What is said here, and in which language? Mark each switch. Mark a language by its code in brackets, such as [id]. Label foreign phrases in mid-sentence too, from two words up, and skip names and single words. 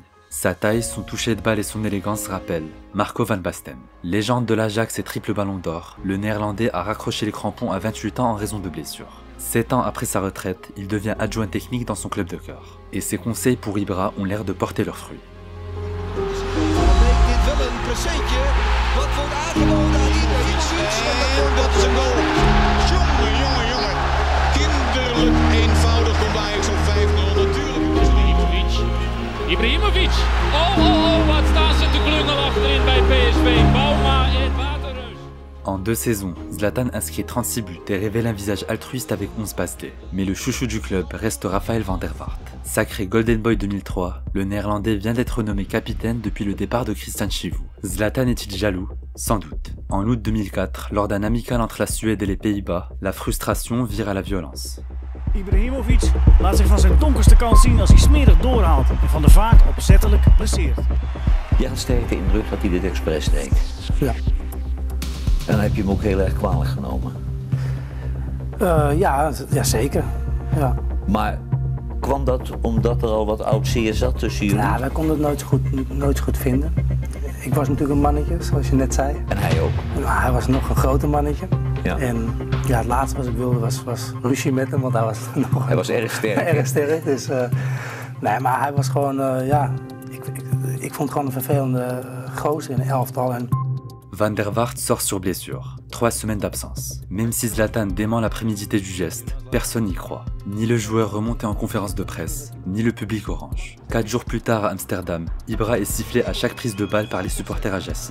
[fr] Sa taille, son toucher de balle et son élégance rappellent Marco van Basten. Légende de l'Ajax et triple ballon d'or, le Néerlandais a raccroché les crampons à 28 ans en raison de blessures. 7 ans après sa retraite, il devient adjoint technique dans son club de cœur. Et ses conseils pour Ibra ont l'air de porter leurs fruits. [nl] Dat is een goal. Jongen. Kinderlijk eenvoudig komt Ajax op 5-0. Natuurlijk. Ibrahimovic. Oh, wat staan ze te klungelen achterin bij PSV. Bouma en Waterreus. [fr] En 2 saisons, Zlatan inscrit 36 buts et révèle un visage altruiste avec 11 passes D. Mais le chouchou du club reste Raphaël van der Vaart. Sacré Golden Boy 2003, le Néerlandais vient d'être nommé capitaine depuis le départ de Christian Chivu. Zlatan est-il jaloux? Sans doute. En août 2004, lors d'un amical entre la Suède et les Pays-Bas, la frustration vire à la violence. [nl] Ibrahimovic laat zich van zijn donkerste kant zien als hij smerig doorhaalt en Van der Vaart opzettelijk blesseert. Je had sterk de indruk dat hij dit expres deed. Ja. En dan heb je hem ook heel erg kwalijk genomen. Ja, zeker. Ja. Maar kwam dat omdat er al wat oud zeer zat tussen jullie? Ja, wij konden het nooit goed vinden. Ik was natuurlijk een mannetje, zoals je net zei. En hij ook? Nou, hij was nog een groter mannetje. Ja. En ja, het laatste wat ik wilde was ruzie met hem, want hij was nog... Hij was erg sterk. Erg sterk, dus... nee, maar hij was gewoon, ik vond het gewoon een vervelende gozer in een elftal. [fr] Van der Vaart sort sur blessure. 3 semaines d'absence. Même si Zlatan dément la prémédité du geste, personne n'y croit. Ni le joueur remonté en conférence de presse, ni le public orange. 4 jours plus tard à Amsterdam, Ibra est sifflé à chaque prise de balle par les supporters ajacides.